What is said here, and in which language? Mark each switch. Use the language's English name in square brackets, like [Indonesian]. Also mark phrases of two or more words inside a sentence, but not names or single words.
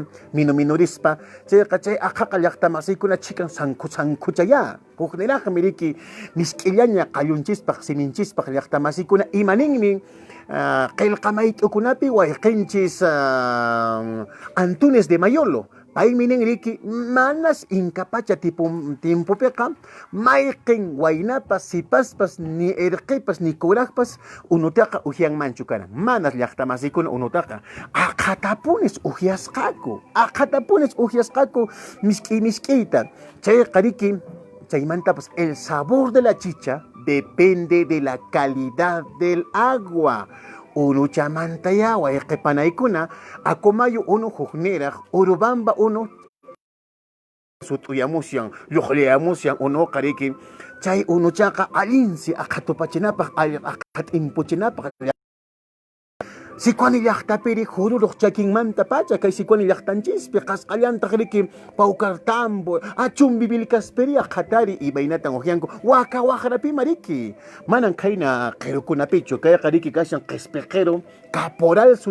[Quechua] minurispa chayqa chay aqhaqa llaqtamasikuna chikan sankuchaya hukniraqmi riki misk'illaña qallunchispaq siminchispaq llaqtamasikuna imaninmi qillqamay t'ukunapi wayqinchis Antunes de Mayolo payminin riki manas incapacha timpupiqa mayqin waynapas sipaspas ni irqipas ni kuraqpas unutaqa ujianmanchu karan manas llaqtamasikuna unutaqa aqhatapunis ujiasqaku misk'iyta chayqa riki chaymantapas [Spanish] el sabor de la chicha depende de la calidad del agua. [Quechua] unu chamantaya wayqipanaykuna akumayu unu hukniraq Urubamba unu sutuyamusyan lluqliyamusyan unuqa riki chay unuchaqa allinsi aqhatupachinapaq aqhatimpuchinapaq Sikwani llaqtapiri hururuq chakinmanta pacha kay sikwani llaqtanchispi qasqallantaq riki pawkartambo achumbi vilkaspiri qhatari imaynatan ujianku waka waqrapima riki manan khayna qhirukunapichu kayqa riki kashan qispiqero caporal